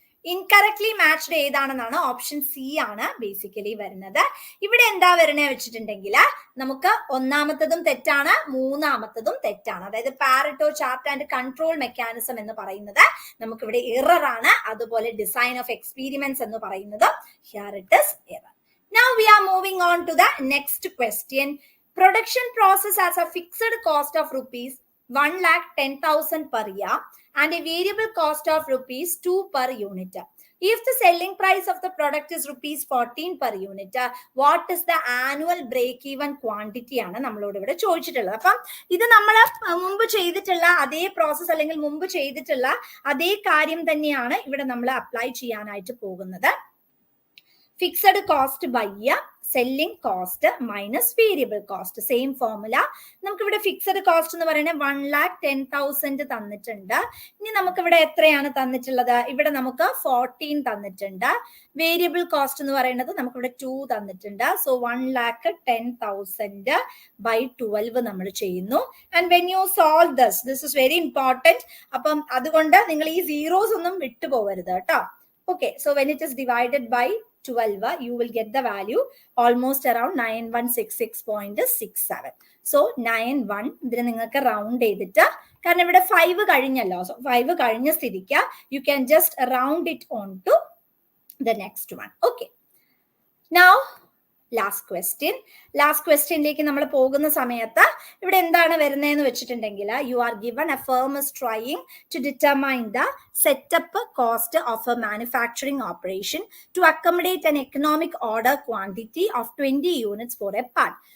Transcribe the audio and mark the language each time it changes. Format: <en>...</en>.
<ml>Incorrectly matched ഏതാണെന്നാണ്, option C ആണ് basically വരുന്നത്. ഇവിടെ എന്താ വരണേ വെച്ചിട്ടുണ്ടെങ്കിൽ നമുക്ക് ഒന്നാമത്തതും തെറ്റാണ്, മൂന്നാമത്തതും തെറ്റാണ്. അതായത് Pareto chart and control mechanism എന്ന് പറയുന്നത് നമുക്ക് ഇവിടെ എറർ ആണ്. അതുപോലെ</ml> <en>design of experiments</en> <ml>എന്ന് പറയുന്നത്</ml> <en>Here it is error. Now we are moving on to the next question. Production process has a fixed cost of rupees 1,10,000 per year and a variable cost of rupees 2 per unit. If the selling price of the product is rupees 14 per unit, what is the annual break-even quantity</en> <ml>ആണ് നമ്മളോട് ഇവിടെ ചോദിച്ചിട്ടുള്ളത്. അപ്പം ഇത് നമ്മൾ മുമ്പ് ചെയ്തിട്ടുള്ള അതേ പ്രോസസ് അല്ലെങ്കിൽ മുമ്പ് ചെയ്തിട്ടുള്ള അതേ കാര്യം തന്നെയാണ് ഇവിടെ നമ്മൾ അപ്ലൈ ചെയ്യാനായിട്ട് പോകുന്നത്.</ml> <en>Fixed cost by selling cost minus variable cost, same formula.</en> <ml>നമുക്ക് ഇവിടെ ഫിക്സഡ് കോസ്റ്റ് എന്ന് പറയുന്നത് 1,10,000 തന്നിട്ടുണ്ട്. ഇനി നമുക്ക് ഇവിടെ എത്രയാണ് തന്നിട്ടുള്ളത്, ഇവിടെ നമുക്ക് 14 തന്നിട്ടുണ്ട്. വേരിയബിൾ കോസ്റ്റ് എന്ന് പറയുന്നത് നമുക്ക് ഇവിടെ 2 തന്നിട്ടുണ്ട്. സോ 1,10,000 by 12 നമ്മൾ ചെയ്യുന്നു.</ml> <en>And when you solve this is very important.</en> <ml>അപ്പം അതുകൊണ്ട് നിങ്ങൾ ഈ സീറോസ് ഒന്നും വിട്ടുപോകരുത് കേട്ടോ.</ml> <en>Okay, so when it is divided by 12, you will get the value almost around 9166.67. So</en> <ml>91 ഇതിനെ നിങ്ങൾക്ക് റൗണ്ട് ചെയ്തിട്ട്, കാരണം ഇവിടെ 5 കഴിഞ്ഞല്ലോ, സോ 5 കഴിഞ്ഞ സ്ഥിതിക്ക്</ml> <en>you can just round it on to the next one. Okay, now</en> <ml>last ക്വസ്റ്റ്യനിലേക്ക് നമ്മൾ പോകുന്ന സമയത്ത് ഇവിടെ എന്താണ് വരുന്നതെന്ന് വെച്ചിട്ടുണ്ടെങ്കിൽ,</ml> <en>You are given a firm is trying to determine the setup cost of a manufacturing operation to accommodate an economic order quantity of 20 units for a part.</en>